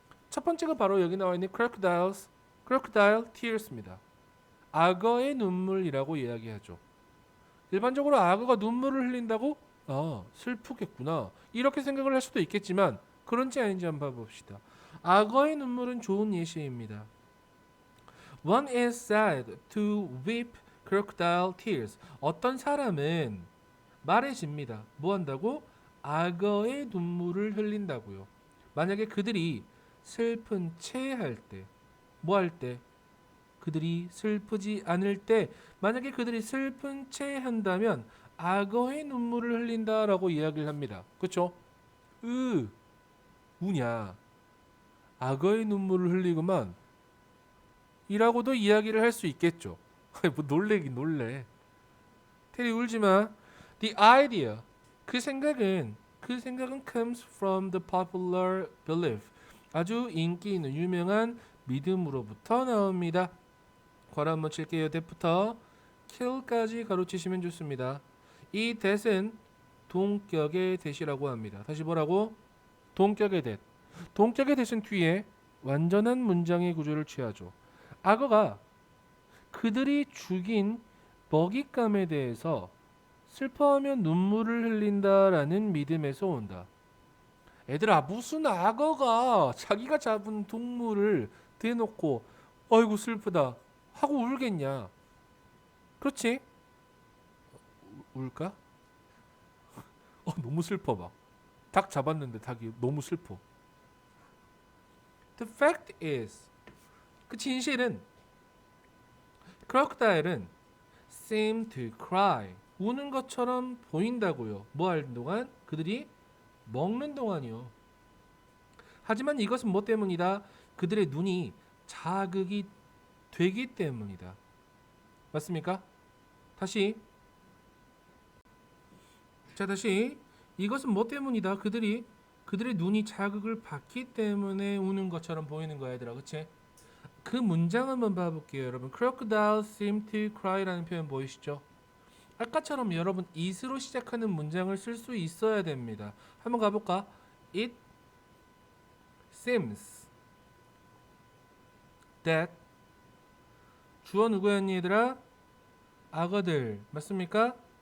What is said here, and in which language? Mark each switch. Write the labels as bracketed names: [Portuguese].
[Korean] 첫 번째가 바로 여기 나와 있는 crocodile tears입니다. 악어의 눈물이라고 이야기하죠. 일반적으로 악어가 눈물을 흘린다고? 아, 슬프겠구나. 이렇게 생각을 할 수도 있겠지만 그런지 아닌지 한번 봐봅시다. 악어의 눈물은 좋은 예시입니다. [English] One is said to weep crocodile tears. [Korean] 어떤 사람은 말해집니다. 뭐 한다고? 악어의 눈물을 흘린다고요. 만약에 그들이 슬픈 채 할 때, 뭐 할 때? 그들이 슬프지 않을 때, 만약에 그들이 슬픈 채 한다면 악어의 눈물을 흘린다라고 이야기를 합니다. 그렇죠? 우냐? 악어의 눈물을 흘리구만. 이라고도 이야기를 할 수 있겠죠. 뭐 놀래긴 놀래. 테리 울지 마. [English] The idea. [Korean] 그 생각은 [English] comes from the popular belief. [Korean] 아주 인기 있는 유명한 믿음으로부터 나옵니다. 괄호 한번 칠게요. that부터 kill까지 가로치시면 좋습니다. 이 that은 동격의 that이라고 합니다. 다시 뭐라고? 동격의 that. 동격의 that은 뒤에 완전한 문장의 구조를 취하죠. 악어가 그들이 죽인 먹잇감에 대해서 슬퍼하며 눈물을 흘린다라는 믿음에서 온다. 애들아, 무슨 악어가 자기가 잡은 동물을 대놓고 어이구 슬프다 하고 울겠냐? 그렇지? 울까? 너무 슬퍼 막. 닭 잡았는데 닭이 너무 슬퍼. [English] The fact is, [Korean] 그 진실은 [English] crocodile은 seem to cry. [Korean] 우는 것처럼 보인다고요. 뭐 하는 동안? 그들이 먹는 동안이요. 하지만 이것은 뭐 때문이다? 그들의 눈이 자극이 되기 때문이다. 맞습니까? 다시. 이것은 뭐 때문이다? 그들의 눈이 자극을 받기 때문에 우는 것처럼 보이는 거야, 얘들아. 그치? 그 문장 한번 봐볼게요, 여러분. [English] Crocodile seem to cry [Korean] 라는 표현 보이시죠? 아까처럼 여러분 it으로 시작하는 문장을 쓸 수 있어야 됩니다. 한번 가볼까? [English] It seems that [Korean] 주어 누구였니 얘들아? 악어들 맞습니까?